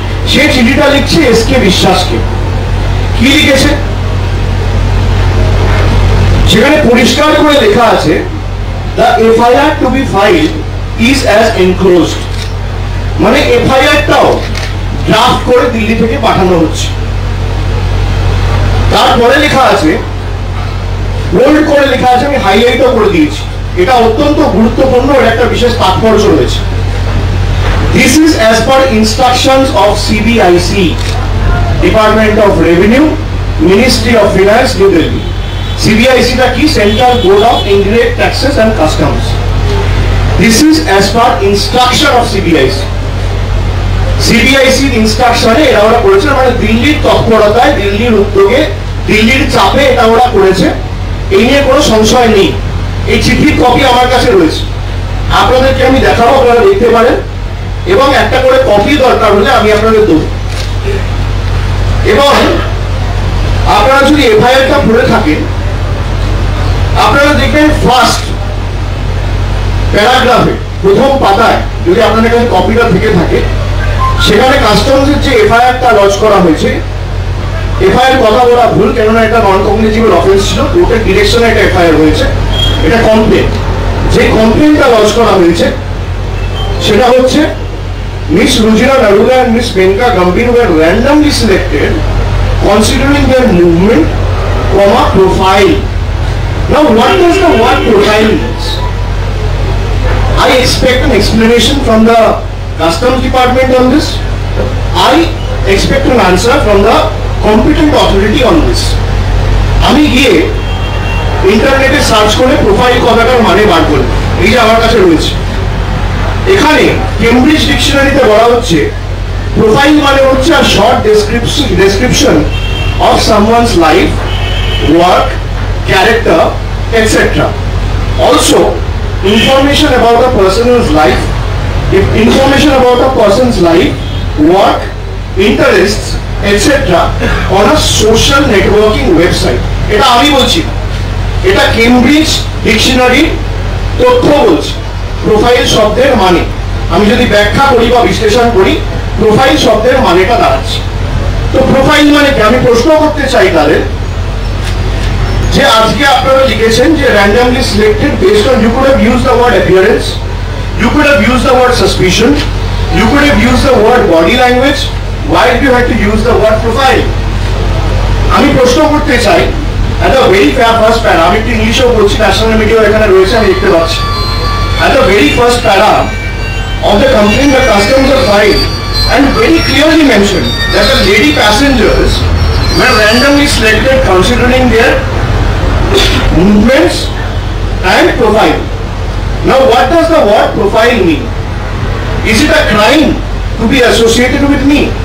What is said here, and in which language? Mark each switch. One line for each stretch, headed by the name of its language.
Bangla: সে চিঠিটা লিখছে S K বিশ্বাসকে। কি লিখেছে সেখানে পরিষ্কার করে লেখা আছে,
English: The FIR to be filed is as enclosed.
Bangla: মানে এফআইআরটাও ড্রাফট করে দিল্লি থেকে পাঠানো হচ্ছে। তারপরে লেখা আছে, বোল্ড করে লেখা আছে, আমি হাইলাইটও করে দিয়েছি, এটা অত্যন্ত গুরুত্বপূর্ণ, এর একটা বিশেষ তাৎপর্য রয়েছে।
English: This is as per instructions of CBIC, Department of Revenue, Ministry of Finance, New Delhi. CBIC
Bangla: টা কি?
English: Central Board of Indirect Taxes and Customs. This is as per instruction of CBIC.
Bangla: CBIC ইনস্ট্রাকশনে এটা ওরা করেছে, মানে দিল্লির তৎপরতায়, দিল্লির উদ্যোগে, দিল্লির চাপে এটা ওরা করেছে, এই নিয়ে কোনো সংশয় নেই। এই চিঠির কপি আমার কাছে রয়েছে, আপনাদেরকে আমি দেখাবো, আপনারা দেখতে পারেন, এবং একটা করে কপি দরকার হলে আমি আপনাদের দেবো। এবং আপনারা যদি এফআইআরটা পড়ে থাকেন, আপনারা দেখবেন ফার্স্ট প্যারাগ্রাফে, প্রথম পাতায়, যদি আপনাদের কাছে কপিটা থেকে থাকে, সেখানে কাস্টমসের যে এফআইআরটা লঞ্চ করা হয়েছে, এফআইআর কথা বলা ভুল, কেননা এটা নন কগনিজিবল অফেন্স ছিল, কোর্টের ডিরেকশনে এটা এফআইআর হয়েছে, এটা কমপ্লেন। যে কমপ্লেনটা লঞ্চ করা হয়েছে সেটা হচ্ছে
English: Miss Rujina Narula and Miss Menka Gambhir were randomly selected considering their movement, profile. Now what does the word profile means? I expect an explanation from the Customs Department on this. I expect an answer from the competent authority on this.
Bangla: আমি গিয়ে ইন্টারনেটে search করে profile কথাটার মানে বার করি, এই যে আমার কাছে রয়েছে। এখানে কেমব্রিজ ডিকশনারিতে বলা হচ্ছে প্রোফাইল মানে হচ্ছে
English: a short description of someone's life, work, character, etc. Also, information about a person's life, information about a person's life, work, interests, etc. on a social networking website.
Bangla: এটা আমি বলছি, এটা কেমব্রিজ ডিকশনারি তথ্য বলছে। Profile শব্দের মানে আমি যদি ব্যাখ্যা করি বা বিশ্লেষণ করি, প্রোফাইল শব্দের মানেটা দাঁড়াচ্ছে। তো প্রোফাইল মানে কি? আমি প্রশ্ন করতে চাই তাদের যে আজকে আপনারা লিখেছেন যে
English: randomly selected based on, you could have used the word appearance, you could have used the word suspicion, you could have used the word body language, why did you have to use the word profile?
Bangla: আমি প্রশ্ন করতে চাই,
English: at the very first para,
Bangla: আমি একটু ইংলিশেও বলছি, national media এখানে রয়েছে, আমি দেখতে পাচ্ছি।
English: At the very first para of the complaint, the customs are filed and very clearly mentioned that the lady passengers were randomly selected considering their movements and profile. Now what does the word profile mean? Is it a crime to be associated with me?